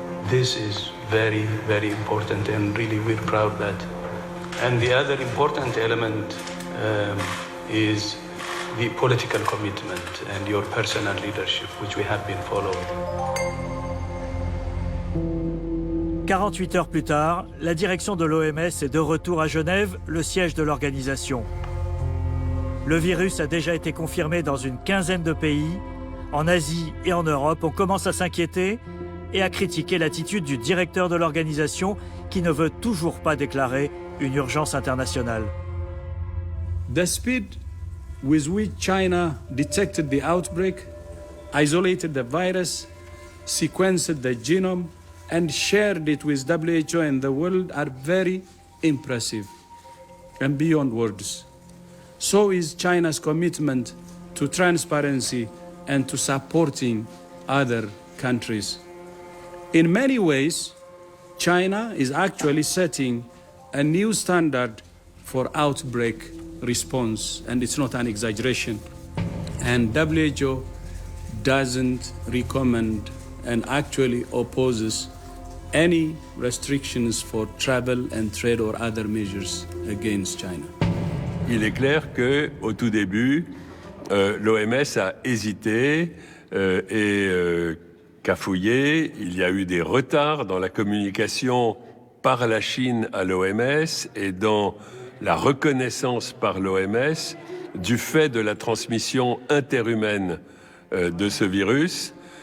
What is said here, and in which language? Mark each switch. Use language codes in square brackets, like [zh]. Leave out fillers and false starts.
[en] This is very, very important, and really we're proud that. And the other important element is the political commitment and your personal leadership, which we have been following. [fr] 48 heures plus tard, la direction de l'OMS est de retour à Genève, le siège de l'organisation. Le virus a déjà été confirmé dans une quinzaine de pays. En Asie et en Europe, on commence à s'inquiéter et à critiquer l'attitude du directeur de l'organisation qui ne veut toujours pas déclarer une urgence internationale. [en] The speed with which China detected the outbreak, isolated the virus, sequenced the genome, and shared it with WHO and the world are very impressive and beyond words. So is China's commitment to transparency and to supporting other countries. In many ways, China is actually setting a new standard for outbreak response, and it's not an exaggeration. And WHO doesn't recommend and actually opposes any restrictions for travel and trade or other measures against China. [fr] Il est clair qu'au tout début, l'OMS a hésité et cafouillé. Il y a eu des retards dans la communication par la Chine à l'OMS et dans la reconnaissance par l'OMS du fait de la transmission interhumaine de ce virus.